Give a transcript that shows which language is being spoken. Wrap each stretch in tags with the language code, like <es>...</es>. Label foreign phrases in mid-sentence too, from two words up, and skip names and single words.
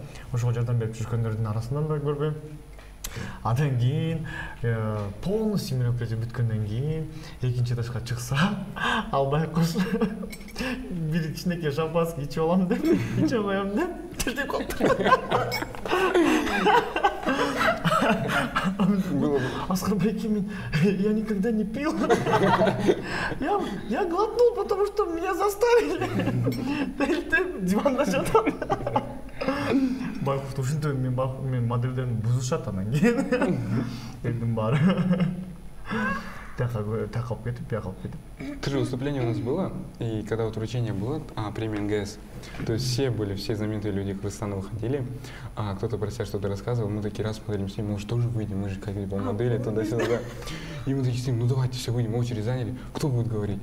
<ky>Ошого жардам берип жүргөндөрдүн арасынан да көрбөйм. Андан кийин</ky> <ru>полностью мероприятие</ru> <ky>бүткөндөн кийин экинчи этажга чыкса, ал байкуш бир кичинекей шампанский ичип алам деп, иче коем деп, тилтеп калды. Аскарбеке,</ky> <ru>я никогда не пил. Я глотнул, потому что меня заставили.</ru> <ky>Диванда жатам. Байкуш ушинтип мен модельдерин бузушат анан кийин. Элдин баары. Так алып кетип, бияка алып кетип.</ky> <ru>Тоже выступление у нас было, и когда вот вручение было, премия НГС, то есть все знаменитые люди Кыргызстана выходили, кто-то про себя что-то рассказывал, мы такие раз смотрим с ним, мы же тоже выйдем, мы же как бы модели, туда-сюда. И мы такие с ним, ну давайте все выйдем, очередь заняли, кто будет говорить?</ru>